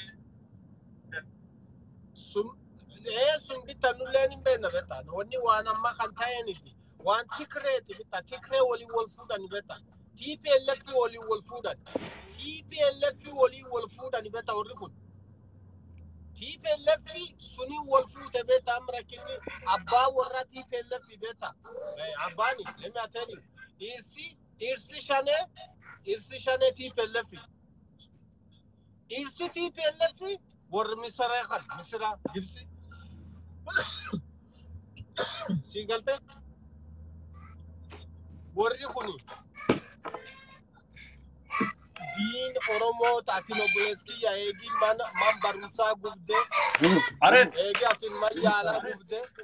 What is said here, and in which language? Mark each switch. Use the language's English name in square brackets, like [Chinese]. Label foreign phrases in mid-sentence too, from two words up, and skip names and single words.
[Oromo] Sun bitta nulleen hin beekna beekta wanni waan amma kan ta'eeniti waan Tigreeti bitta Tigree waliin wal fuudhan beekta TPLF waliin wal fuudhan beekta warri kun TPLF suni wal fuudhe beekta amma rakkinni abbaa warra TPLF beekta abbaani [English] let me tell you [Oromo] dhirsi shanee TPLF dhirsi TPLF warri misira Gibsi Singalte warri kuni diin Oromoo taatiin Buleskiya eegi man barumsaa gubde eegi atiin man yaalaa gubde